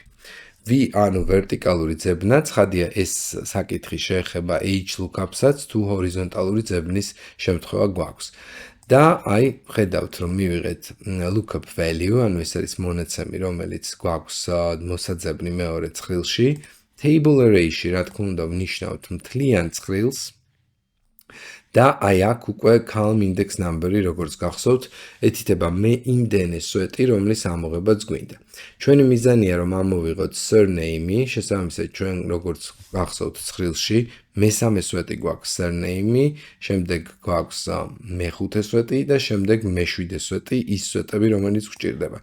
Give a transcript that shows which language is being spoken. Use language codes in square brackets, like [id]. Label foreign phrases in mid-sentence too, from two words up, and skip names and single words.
[ka] V ანუ ვერტიკალური ძებნა, ცხადია ეს საკითხი შეეხება HLOOKUP-საც, თუ ჰორიზონტალური ძებნის შემთხვევა გვაქვს. და აი, ხედავთ, რომ მივიღეთ [en] lookup value, [ka] ანუ ეს არის მონაცემი, რომელიც გვაქვს მოსაძებნი მეორე ცხრილში. [en] Table array- [ka] ში, რა თქმა უნდა, ვნიშნავთ მთლიან ცხრილს. და აი აქ უკვე [en] calm index number- [ka] ი, როგორც გახსოვთ, ეთითება მე იმდენე სვეტი, რომლის ამოღებაც გვინდა. ჩვენი მიზანია, რომ ამოვიღოთ surname-ი, შესაბამისად ჩვენ როგორც გახსოვთ ცხრილში, მესამე სვეტი გვაქვს surname-ი, შემდეგ გვაქვს მეხუთე სვეტი და შემდეგ მეშვიდე სვეტი, ის სვეტები, რომელიც გვჭირდება.